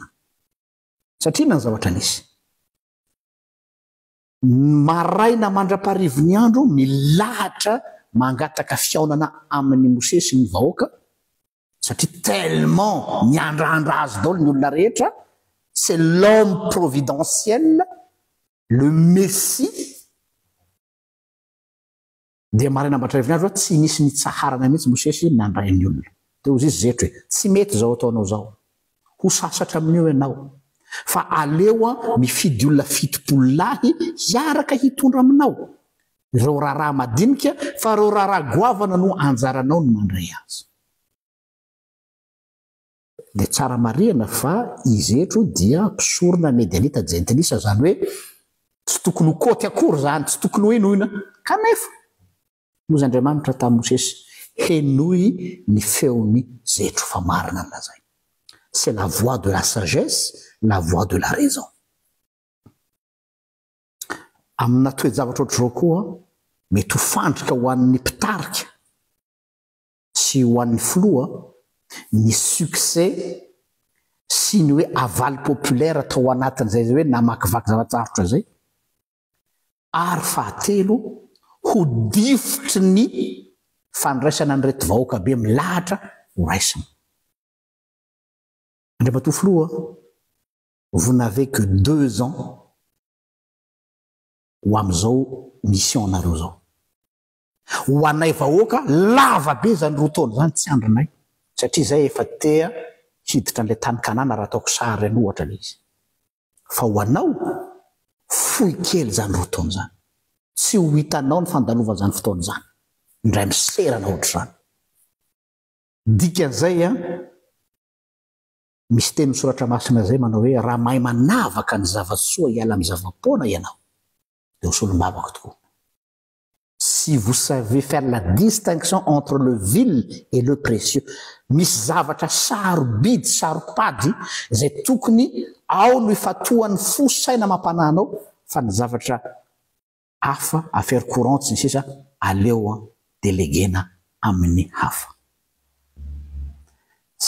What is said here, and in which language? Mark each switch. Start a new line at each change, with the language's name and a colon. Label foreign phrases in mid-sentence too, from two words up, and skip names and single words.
Malagasy: Satria na ny zavatra nisy. Maraina mandraparivo ny andro milahatra mangataka fiaonana amin'ny Mosesy ny vahoaka, satria tellement miandrandra azy daholo ny olona rehetra.
French: C'est l'homme providentiel, le Messie.
Malagasy: Dia maraina mandraparivo ny andro tsy nisy nitsaharana mihitsy Mosesy nandray ny olona. Dia hozy izy Zetro hoe tsy mety zao ataonao zao, ho sasatra amin'io ianao, fa aleo mifidy olona fitopolo lahy hiaraka hitondra aminao. Ireo raharaha madinika fa ireo raharaha goavana no anjaranao no mandray azy. Dia tsara marihana fa i Zetro dia mpisorona Medianita jentilisa, zany hoe tsy tokony ho koty akory zany, tsy tokony ho inoina. Kanefa mozy Andriamanitra tamin'ny Mosesy henoy ny feony Zetro fa marina ny lazay.
French: C'est la voix de la sagesse, la voix de la raison.
Malagasy: Amina toe-javatra ohatr'izao koa mety ho fandrika ho an'ny mpitarika sy ho an'ny filoha ny succès sy ny hoe avaly populaire atao anatin'izay hoe namakivaky zavatsarotra zay, ary fahatelo ho difotry ny fandraisana ny reto vahoaka be milahatra ho raisina. Andriamatoa filoha,
French: vous n'avez que 2 ans
Malagasy: ho amin'izao mission nareo zao. Ho anay vahoaka lava be zany roa taona zany tsy andronay, satria zay efa tea hiditra an'ilay tany Kanana raha ataoko sary any ohatra le izy. Fa ho anao fohy kely zany roa taona zany, tsy ho hitanao ny fandalova zany fotoana zany, indray miserana ohatr'izany. Dikan'izay misy teny misoratra masina zay manao hoe raha mahay manavaka ny zava-tsoa hiala amin'ny zava-poana ianao dia ho solom-bavaka tokoa.
French: Si vous savez faire la distinction entre le vil et le précieux,
Malagasy: misy zavatra sarobidy saropady zay tokony ao no ifatohan'ny fo saina mampananao, fa ny zavatra hafa
French: affaire courante
Malagasy: sy ny sisa aleo delegena amin'ny hafa.